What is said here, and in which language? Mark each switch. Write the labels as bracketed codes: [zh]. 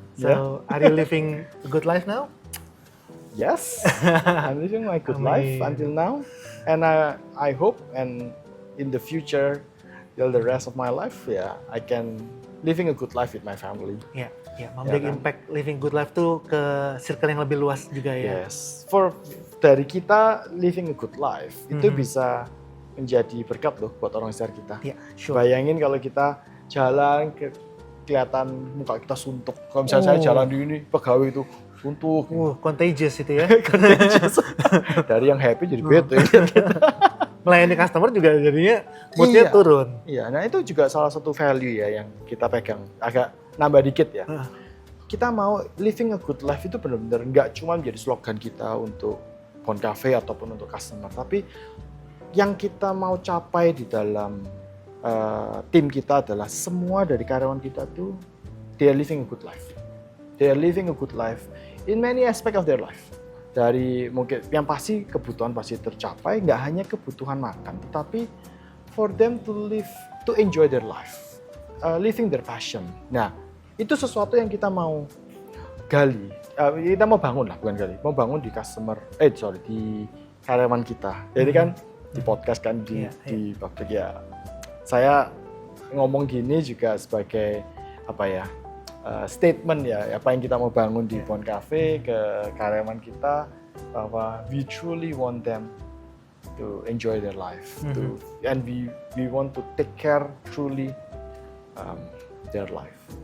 [en] So, are you living a good life now? Yes, I'm living my good life [id] Amin. [en] until now, and I hope and in the future, till the rest of my life, I can living a good life with my family. [id] Ya, memberi kan? impact living good life tuh ke circle yang lebih luas juga ya. [en] Yes, [id] dari kita [en] living a good life itu Mhm. [id] bisa menjadi berkat loh buat orang sekitar kita. [en] Ya, sure. [id] Bayangin kalau kita jalan kelihatan muka kita suntuk. Kalau misalnya saya Oh. jalan di ini pegawai itu suntuk. Contagious itu ya. Contagious. Dari yang happy jadi bete. Melayani customer juga jadinya moodnya Iya. turun. Iya, nah itu juga salah satu value ya yang kita pegang. Agak nambah dikit ya. Heeh. Kita mau [en] living a good life [id] itu benar-benar nggak cuma menjadi slogan kita untuk Bon Cafe ataupun untuk customer, tapi yang kita mau capai di dalam tim kita adalah semua dari karyawan kita tuh [en] they are living a good life. They are living a good life in many aspect of their life. [id] Dari mungkin yang pasti kebutuhan pasti tercapai, nggak hanya kebutuhan makan, tetapi [en] for them to live, to enjoy their life, living their passion. [id] Nah, itu sesuatu yang kita mau gali, kita mau bangun lah, bukan gali, mau bangun di di karyawan kita. Jadi kan di podcast kan di publik ya. Saya ngomong gini juga sebagai apa ya? Statement ya, apa yang kita mau bangun di Bon Cafe ke karyawan kita, bahwa [en] we truly want them to enjoy their life, and we want to take care truly their life.